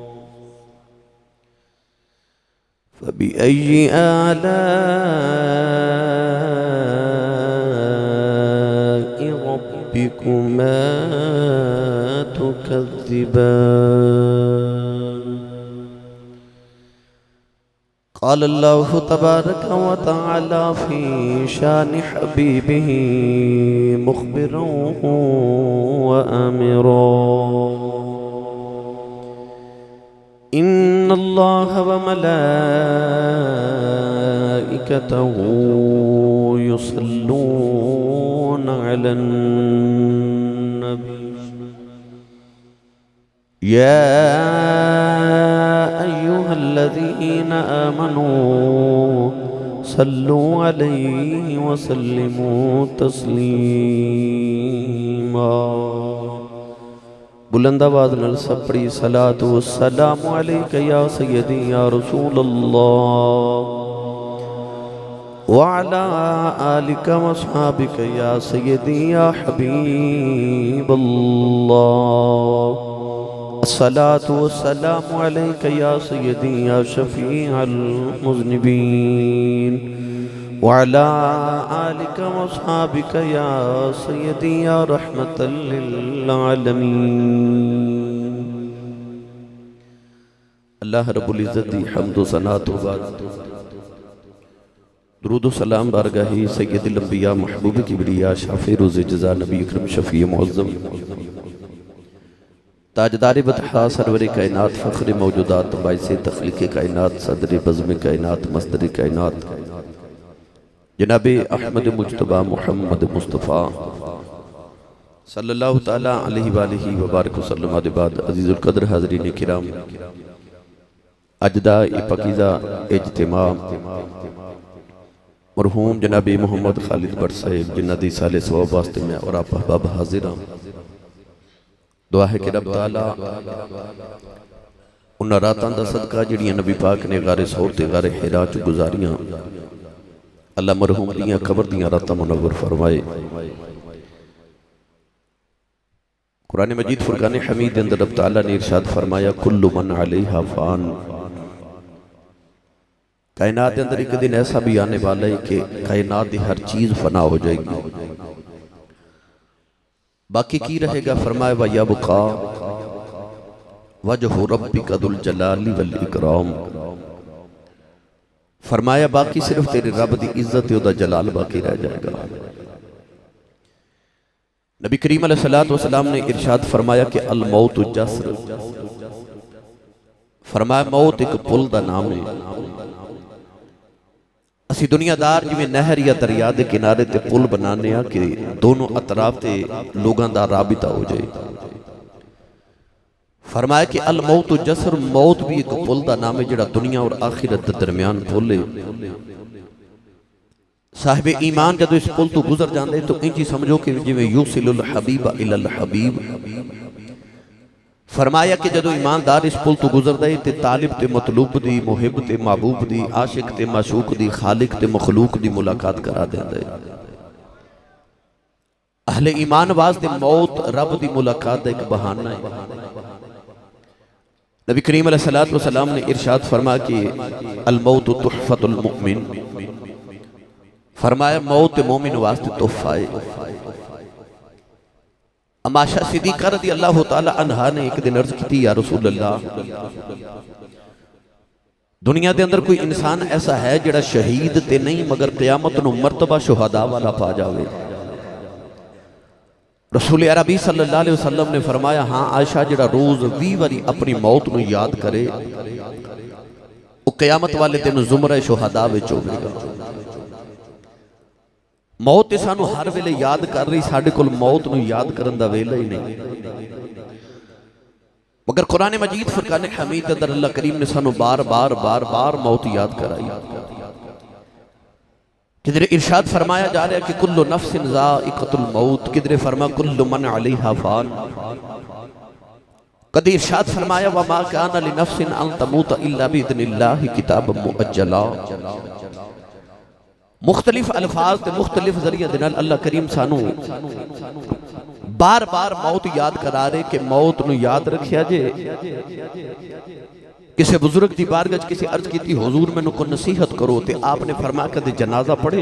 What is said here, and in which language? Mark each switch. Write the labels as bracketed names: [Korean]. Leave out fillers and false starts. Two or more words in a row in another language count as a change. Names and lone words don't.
[Arabic] فبأي آلاء ربكما تكذبان. قال الله تبارك وتعالى في شأن حبيبه مخبرا وآمرا. إن الله وملائكته يصلون على النبي. يا أيها الذين آمنوا صلوا عليه وسلموا تسليما. [Punjabi] بلند آواز نال سپڑی [Arabic] الصلاة والسلام عليك يا سيدي يا رسول الله وعلى آلك وأصحابك يا سيدي يا حبيب الله. الصلاة والسلام عليك يا سيدي يا شفيع المذنبين وعلى آلك وأصحابك يا سيدي يا رحمة للعالمين. [Punjabi] اللہ رب العزت دی حمد و ثنا توں بعد درود و سلام بارگاہی سید الانبیاء محبوب کبریا شافع روز جزا نبی اکرم شفیع معظم تاجدار بطحا سرور کائنات فخر موجودات باعث تخلیق کائنات صدر بزم کائنات مصدر کائنات جناب احمد مجتبیٰ محمد مصطفیٰ [Arabic] صلى الله تعالى عليه وآله وبارك وسلم [Punjabi] آدی بعد عزیز القدر حاضرین کرام اج دا پاکیزہ اجتماع مرحوم جناب محمد خالد بھٹ صاحب جنہاں دی سالے ثواب واسطے میں اور آپ احباب حاضر ہاں. دعا ہے کہ رب تعالیٰ انہاں راتاں دا صدقہ جہڑیاں نبی پاک نے غار ثور تے غار حرا چ گزاریاں اللہ مرحوم دیاں قبر دیاں راتاں منور فرمائے. قرآن مجید فرقان حمید اندر رب تعالیٰ نے ارشاد فرمایا [Arabic] كل من عليها فان. [Urdu] کائنات کے اندر ایک دن ایسا بھی آنے والا ہے کہ کائنات کی ہر چیز فنا ہو جائے گی، باقی کی رہے گا. [Arabic] فرمایا ويبقى وجه ربك ذو الجلال والإكرام. [Urdu] فرمایا باقی صرف تیرے رب کی عزت اودا جلال باقی رہ جائے گا. نبی کریم علیہ الصلاۃ والسلام نے ارشاد فرمایا کہ [Arabic] الموت جسر. [Urdu] فرمایا موت ایک پل کا نام ہے. [Punjabi] اسی دنیادار جویں نہر یا دریا کے کنارے تے پل بنانے کہ دونوں اطراف تے لوگوں کا رابطہ ہو جائے. فرمایا کہ [Arabic] الموت جسر, [Punjabi] موت بھی ایک پل کا نام ہے جہڑا دنیا اور آخرت کے درمیان پل ہے. صاحب ایمان جدوں اس پل توں گزر جاتے تو انج ہی سمجھو کہ جویں [Arabic] يوصل الحبيب إلى الحبيب. [Punjabi] فرمایا کہ جدوں ایماندار اس پل توں گزردا ہے تے طالب تے مطلوب دی، محب تے محبوب دی، عاشق تے معشوق دی، خالق تے مخلوق دی ملاقات کرا دیندا ہے. اہل ایمان واسطے موت رب دی ملاقات کا ایک بہانہ ہے. نبی کریم علیہ الصلاۃ والسلام نے ارشاد فرما کہ [Arabic] الموت تحفة المؤمن, [Punjabi] فرمایا موت مومن واسطے تحفہ ہے. اماشا صدیقہ رضی اللہ تعالیٰ عنہا نے ایک دن عرض کی، یا رسول اللہ، دنیا کے اندر کوئی انسان ایسا ہے جہڑا شہید تے نہیں مگر قیامت نوں مرتبہ شہداء والا پا جاوے. رسول عربی صلی اللہ علیہ وسلم نے فرمایا، ہاں عائشہ، جہڑا روز 20 باری اپنی موت نوں یاد کرے او قیامت والے دن زمرہ شہداء وچ ہووے گا. موت تے سانوں ہر ویلے یاد کر رہی، ساڈے کول موت نوں یاد کرن دا ویلا ہی نہیں. مگر قرآن مجید فرقان حمید اندر اللہ کریم نے سانوں بار بار بار بار موت یاد کرائی. کدھرے ارشاد فرمایا جا رہا ہے کہ [Arabic] كل نفس ذائقة الموت, [Punjabi] کدھرے فرما [Arabic] كل من عليها فان. [Punjabi] کدی ارشاد فرمایا [Arabic] وما كان لنفس أن تموت إلا بإذن الله كتابا مؤجلا. [Punjabi] مختلف الفاظ تے مختلف ذریعے دے نال اللہ کریم سانوں بار بار موت یاد کرا رہے کہ موت نوں یاد رکھیا جے. کسی بزرگ کی بارگاہ چ کسی عرض کی، حضور مینوں کو نصیحت کرو، تو آپ نے فرمایا کدے جنازہ پڑھے?